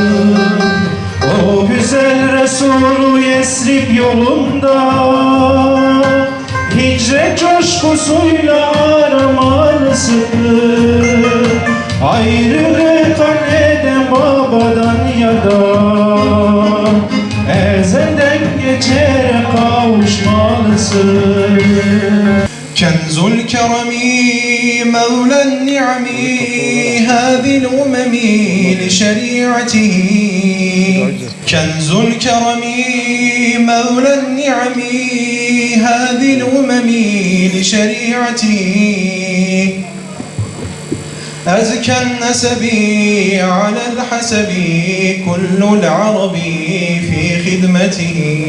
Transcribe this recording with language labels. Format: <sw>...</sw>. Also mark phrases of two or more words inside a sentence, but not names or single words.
<tr>O güzel Resulü Yesrib yolunda, hicret coşkusuyla aramalısın. Ayrılık anneden babadan yada, ezelden geçerek kavuşmalısın.</tr> <ar>كنز الكرم مولى النعم هذه الأمم لشريعته كنز الكرم مولى النعم هذه الأمم لشريعته أزكى النسب على الحسب كل العرب في خدمته</ar>